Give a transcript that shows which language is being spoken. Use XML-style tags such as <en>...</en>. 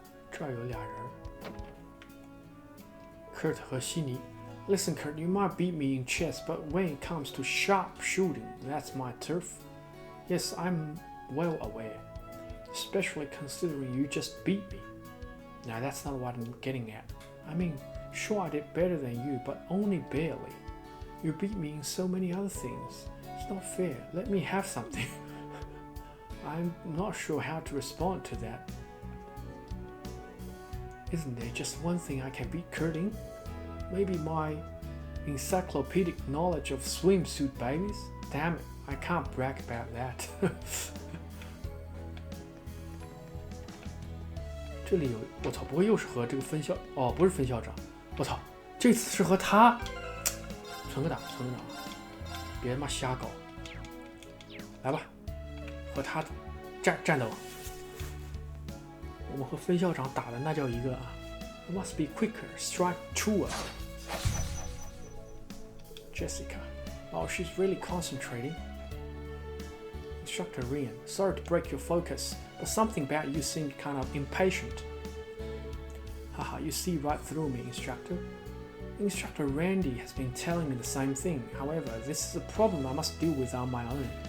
<zh>这儿有俩人 ，Kurt 和悉尼。</zh> <en>Listen, Kurt, you might beat me in chess, but when it comes to sharp shooting, that's my turf. Yes, I'm well aware, especially considering you just beat me. Now, that's not what I'm getting at. I mean, sure, I did better than you, but only barely. You beat me in so many other things. It's not fair. Let me have something. I'm not sure how to respond to that. Isn't there just one thing I can beat Kurt in? Maybe my encyclopedic knowledge of swimsuit babies? Damn it, I can't brag about that.</en> <zh>这里有，我操，不会又是和这个分校？哦，不是分校长，我操，这次是和他。存个档，别他妈瞎搞。来吧，和他战斗。我们和分校长打的那叫一个啊 ！</zh> <en>I must be quicker, strike truer. Jessica, oh, she's really concentrating. Instructor Rian, sorry to break your focus, but something about you seemed kind of impatient. Haha, you see right through me, Instructor. Instructor Randy has been telling me the same thing. However, this is a problem I must deal with on my own.</en>